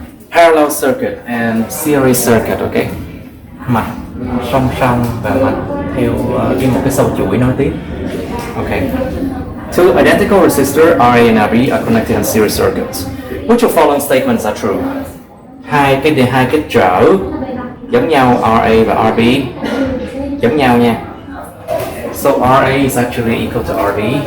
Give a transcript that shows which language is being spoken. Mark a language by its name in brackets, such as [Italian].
[English] Parallel circuit and series circuit, okay? [Vietnamese] Mạch song song và mạch theo một cái sâu chuỗi nối tiếp. [English] Okay. Two identical resistors RA and RB are connected in series circuits. Which of following statements are true? [Vietnamese] Hai cái trở giống nhau, RA và RB giống nhau nha. [English] So RA is actually equal to RB.